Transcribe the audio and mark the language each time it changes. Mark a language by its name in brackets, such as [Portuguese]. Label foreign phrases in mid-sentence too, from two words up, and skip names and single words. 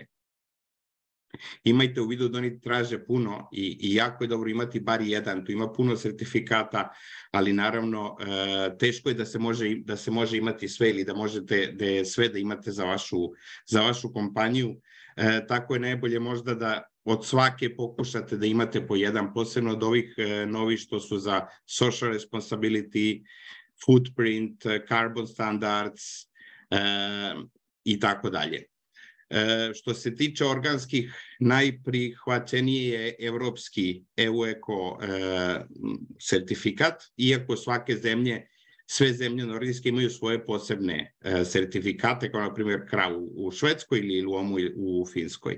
[Bosnian] Imajte u vidu da oni traže puno i jako je dobro imati bar jedan, tu ima puno sertifikata, ali naravno teško je da se može imati sve ili da možete sve da imate za vašu kompaniju. Tako je najbolje možda da od svake pokušate da imate po jedan, posebno od ovih novih što su za [English] social responsibility, footprint, carbon standards [Bosnian] i tako dalje. Što se tiče organskih, najprihvaćeniji je evropski EU-Eko sertifikat, iako sve zemlje nordijske imaju svoje posebne sertifikate, kao na primjer KRAV u Švedskoj ili LUOM u Finskoj.